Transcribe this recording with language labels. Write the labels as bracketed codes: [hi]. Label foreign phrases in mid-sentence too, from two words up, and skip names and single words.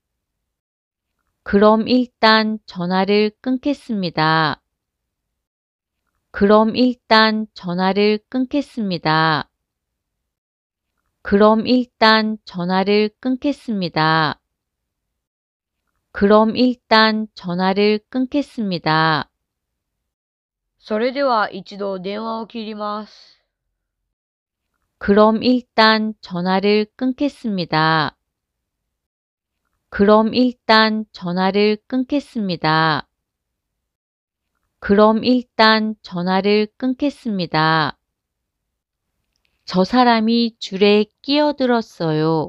[ko] 그럼 일단 전화를 끊겠습니다. 그럼 일단 전화를 끊겠습니다. 그럼 일단 전화를 끊겠습니다. 그럼 일단 전화를 끊겠습니다. [ja] それでは一度電話を切ります。 [ko] 그럼 일단 전화를 끊겠습니다. 그럼 일단 전화를 끊겠습니다. 그럼 일단 전화를 끊겠습니다. 저 사람이 줄에 끼어들었어요.